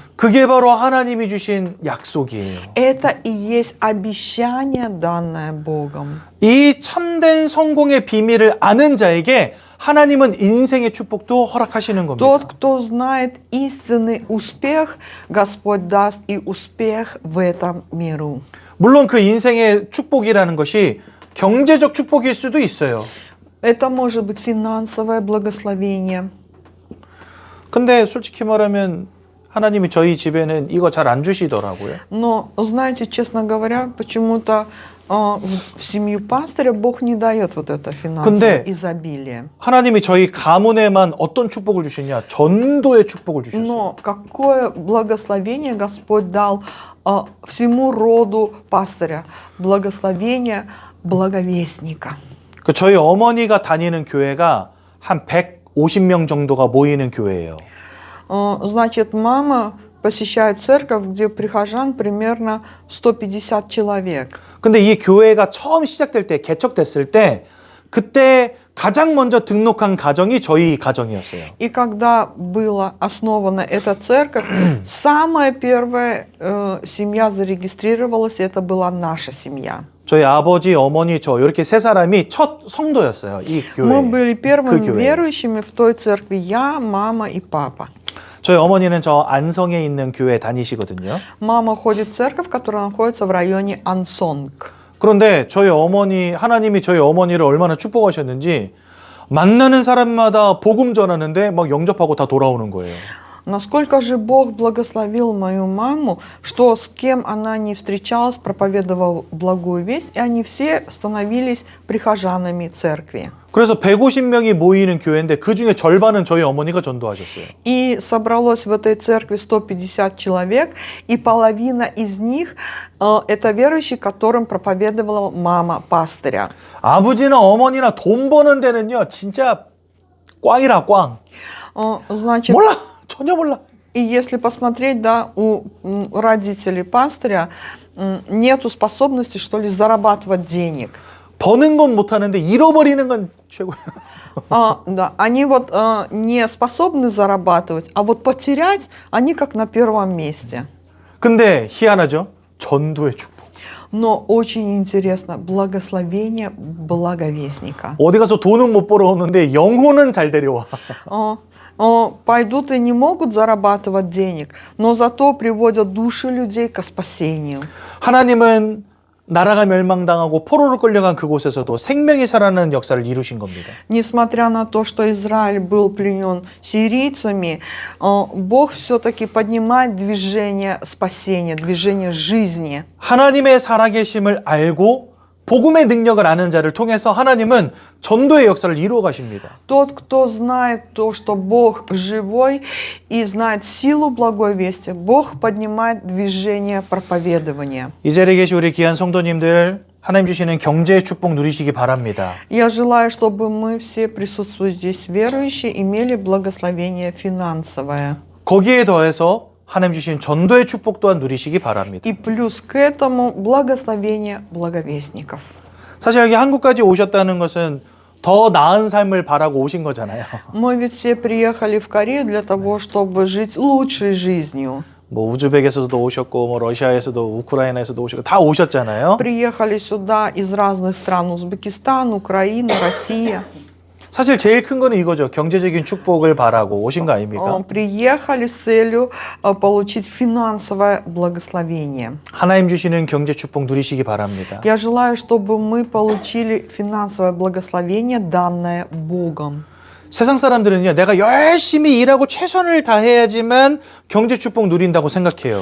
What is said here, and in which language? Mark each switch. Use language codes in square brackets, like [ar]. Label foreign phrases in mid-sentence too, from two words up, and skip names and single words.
[ko] 그게 바로 하나님이 주신 약속이에요. [ru] Это и есть обещание, данное Богом. [ko] 이 참된 성공의 비밀을 아는 자에게 하나님은 인생의 축복도 허락하시는 겁니다. [ru] Тот, кто знает истинный успех, Господь даст и успех в этом миру. [ko] 물론 그 인생의 축복이라는 것이 경제적 축복일 수도 있어요. [ru] Это может быть финансовое благословение. [ko] 근데 솔직히 말하면 하나님이 저희 집에는 이거 잘 안 주시더라고요. [ru] Но, знаете, честно говоря, почему-то в семью пастыря Бог не дает вот это финансовое изобилие. [ko] 하나님이 저희 가문에만 어떤 축복을 주셨냐? 전도의 축복을 주셨어요. [ru] Но какое благословение Господь дал всему роду пастыря? Благословение благовестника. [ko] 그 저희 어머니가 다니는 교회가 한 150명 정도가 모이는 교회예요. [ru] Значит, мама посещает церковь, где прихожан примерно 150 человек. [ko] 근데 이 교회가 처음 시작될 때, 개척됐을 때, 그때 가장 먼저 등록한 가정이 저희 가정이었어요. [ru] И когда была основана эта церковь, самая первая семья зарегистрировалась, это была наша семья. [ko] 저희 아버지, 어머니, 저 이렇게 세 사람이 첫 성도였어요. 이 교회. [ru] Мы были первыми [ko] 교회. [ru] верующими в той церкви, я, мама и папа. [ko] 저희 어머니는 저 안성에 있는 교회 다니시거든요. [ru] Мама ходит в церковь, которая находится в районе Ансонг. [ko] 그런데 저희 어머니, 하나님이 저희 어머니를 얼마나 축복하셨는지 만나는 사람마다 복음 전하는데 막 영접하고 다 돌아오는 거예요. [ru] Насколько же Бог благословил мою маму, что с кем она не встречалась, проповедовал благую весть, и они все становились прихожанами церкви. [ko] 그래서 150명이 모이는 교회인데 그 중에 절반은 저희 어머니가 전도하셨어요. [ru] И собралось в этой церкви 150 человек, и половина из них это верующие, которым проповедовала мама пастыря. [ko] 아버지나 어머니나 돈 버는 데는요, 진짜 꽝이라 꽝. [ru] Значит, [ko] 몰라, 전혀 몰라. [ru] и если посмотреть, да, у родителей пастыря нету способности, что ли, зарабатывать денег. [ko] 버는 건 못하는데 잃어버리는 건 최고예요. [ru] Да, они вот не способны зарабатывать, а вот потерять они как на первом месте. [ko] 근데 희한하죠? 전도의 축복. [ru] Но очень интересно, благословение благовестника. [ko] 어디 가서 돈은 못 벌어오는데 영혼은 잘 데려와. [ru] Пойдут и не могут зарабатывать денег, но зато приводят души людей к спасению. [ko] 하나님은 나라가 멸망당하고 포로로 끌려간 그곳에서도 생명이 살아나는 역사를 이루신 겁니다. [ru] Несмотря на то, что Израиль был пленен сирийцами, Бог все-таки поднимает движение спасения, движение жизни. [ko] 하나님의 살아계심을 알고 복음의 능력을 아는 자를 통해서 하나님은 전도의 역사를 이루어 가십니다. [ru] Тот, кто знает то, что Бог живой и знает силу благой вести, Бог поднимает движение проповедования. [ko] 이 자리에 계신 우리 귀한 성도님들, 하나님 주시는 경제의 축복 누리시기 바랍니다. [ru] Я желаю, чтобы мы все присутствующие здесь верующие имели благословение финансовое. [ko] 거기에 더해서 하나님 주신 전도의 축복 또한 누리시기 바랍니다. [ru] И плюс к этому благословение благовестников. [ko] 사실 여기 한국까지 오셨다는 것은 더 나은 삶을 바라고 오신 거잖아요. [ru] Мы ведь все приехали в Корею для того, чтобы жить лучшей жизнью. [ko] 뭐 우즈벡에서도 오셨고 뭐 러시아에서도 우크라이나에서도 오셨고 다 오셨잖아요. [ru] Приехали сюда из разных стран: Узбекистан, Украина, Россия. [ko] 사실 제일 큰 거는 이거죠. 경제적인 축복을 바라고 오신 거 아닙니까? [ru] Приехали с целью получить финансовое благословение. [ko] 하나님 주시는 경제 축복 누리시기 바랍니다. [ru] Я желаю, чтобы мы получили финансовое благословение, данное Богом. [ko] 세상 사람들은요, 내가 열심히 일하고 최선을 다해야지만 경제 축복 누린다고 생각해요.